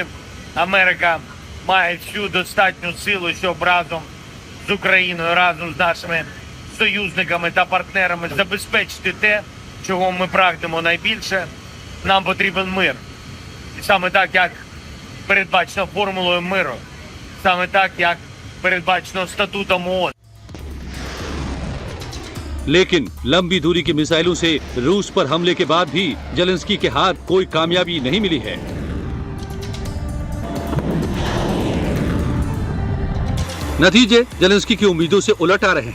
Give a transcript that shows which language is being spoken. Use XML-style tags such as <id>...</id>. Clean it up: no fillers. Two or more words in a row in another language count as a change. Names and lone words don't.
<uk>Америка має всю достатню силу, щоб разом з Україною, разом з нашими союзниками та партнерами забезпечити те, чого ми прагнемо найбільше. Нам потрібен мир. І саме так, як передбачено формулою миру. Саме так, як передбачено статутом ООН।</uk> <hi>लेकिन लंबी दूरी की मिसाइलों से रूस पर हमले के बाद भी जेलेंस्की के हाथ कोई कामयाबी नहीं मिली है। नतीजे जेलेंस्की की उम्मीदों से उलट आ रहे हैं।</hi>